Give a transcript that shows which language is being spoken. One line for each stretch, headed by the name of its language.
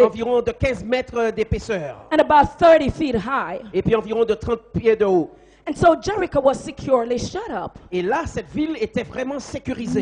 French: environ de 15 mètres d'épaisseur
English: and about 30 feet high.
French: et puis environ de 30 pieds de haut.
English: And so Jericho was securely shut up.
French: Et là, cette ville était vraiment sécurisée.